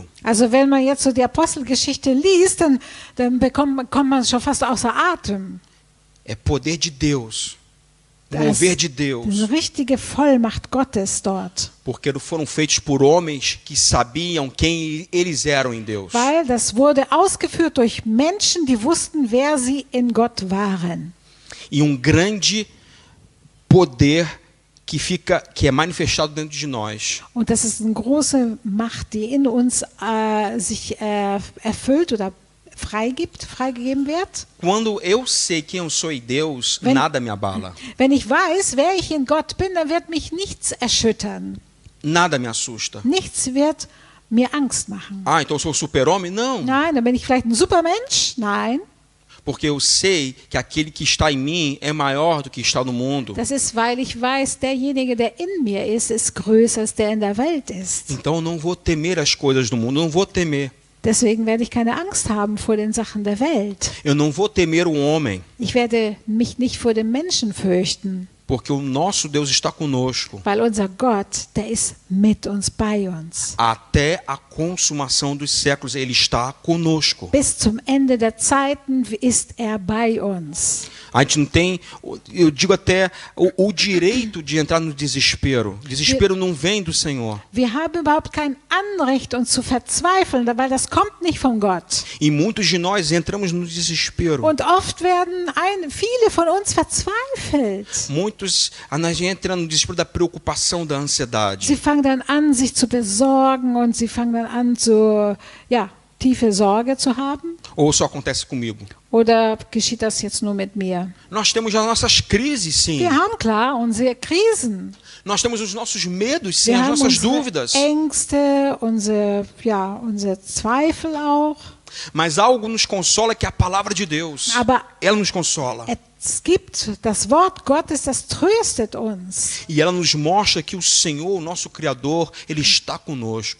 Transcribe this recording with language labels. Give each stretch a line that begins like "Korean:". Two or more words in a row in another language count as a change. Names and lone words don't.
German: Also wenn man jetzt so die Apostelgeschichte liest, dann kommt man schon fast außer Atem.
Portuguese: É poder de Deus. Mover de Deus.
German: Eine richtige Vollmacht Gottes dort.
Portuguese: Porque foram feitos por homens que sabiam quem eles eram em Deus.
German: Weil das wurde ausgeführt durch Menschen, die wussten, wer sie in Gott waren.
Portuguese: E grande poder que é manifestado dentro de nós.
German: Und das ist eine große Macht, die in uns sich erfüllt oder freigegeben wird.
Portuguese: Quando eu sei quem eu sou em Deus,
German: Wenn-
Portuguese: nada me abala,
German: Wenn ich weiß, wer ich in Gott bin, dann wird mich nichts erschüttern.
Portuguese: nada me assusta.
German: Nichts wird mir Angst machen.
Portuguese: Ah, então eu sou super-homem? Não,
German: Nein, dann bin ich vielleicht ein Supermensch? Nein,
Portuguese: porque eu sei que aquele que está em mim é maior do que está no mundo.
German: das ist, weil ich weiß, derjenige, der in mir ist größer als der in der Welt ist.
Portuguese: Então eu não vou temer as coisas do mundo, eu não vou temer.
German: Deswegen werde ich keine Angst haben vor den Sachen der Welt.
Portuguese: Eu não vou temer o homem,
German: Ich werde mich nicht vor dem Menschen fürchten,
Portuguese: porque o nosso Deus está conosco
German: weil unser Gott, der ist mit uns, bei uns.
Portuguese: até a consumação dos séculos. Ele está conosco.
German: Bis zum Ende der Zeiten ist er bei uns.
Portuguese: A gente não tem, eu digo até, o direito de entrar no desespero. Desespero não vem do Senhor.
German: Wir haben überhaupt kein Anrecht, uns zu verzweifeln, weil das kommt nicht von Gott.
Portuguese: E muitos de nós entramos no desespero.
German: Und oft werden viele von uns verzweifelt.
Portuguese: Muitos, a gente entra no desespero da preocupação, da ansiedade.
German: Sie fangen dann an, sich zu besorgen und sie fangen dann an, tiefe Sorge zu haben.
Portuguese: Ou só acontece comigo?
German: Oder geschieht das jetzt nur mit mir?
Portuguese: Nós temos as nossas crises, sim.
German: Wir haben klar unsere Krisen.
Portuguese: Nós temos os nossos medos, sim,
German: Wir
Portuguese: as
German: haben
Portuguese: nossas
German: unsere
Portuguese: dúvidas.
German: Ängste, unsere Zweifel auch.
Portuguese: Mas algo nos consola, que é a palavra de Deus.
German: Aber
Portuguese: Ela nos consola.
German: es gibt das Wort Gottes, das tröstet uns.
Portuguese: E ela nos mostra que o Senhor, o nosso Criador, Ele está conosco.